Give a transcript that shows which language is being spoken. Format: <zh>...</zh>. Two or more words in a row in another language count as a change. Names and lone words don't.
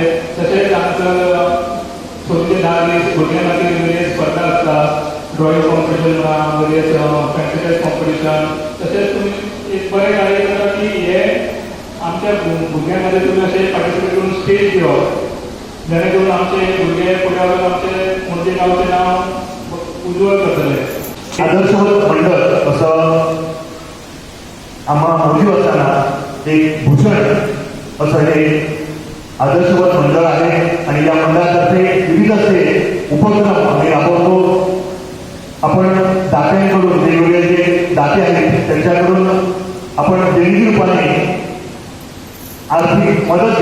<kok>तशेंच आमकां चवथीचे 10 दीस भुरग्यां खातीर वेगळे स्पर्धा आसता</kok> <en>drawing competition various fancy competition</en> <kok>तशेंच तुमी एक बरें कार्य करता की हे आमच्या भुरग्यां खातीर तुमी अशें पार्टिसिपेट करून स्टेज दिवप जेणे करून आमचे भुरगे फुडें वचून आमचे म्हणजे गांवचें नांव उज्वल करतले।</kok> <mr>आदर्शवत मंडळ असं आम्हा मोठी असताना एक भूषण असं हे आदर्शवत मंडळ आहे आणि या मंडळातर्फे विविध असे उपक्रम आम्ही राबवतो। आपण दात्यांकडून वेगवेगळे जे दाते आहेत त्यांच्याकडून आपण देणगी रूपाने आर्थिक मदत</mr>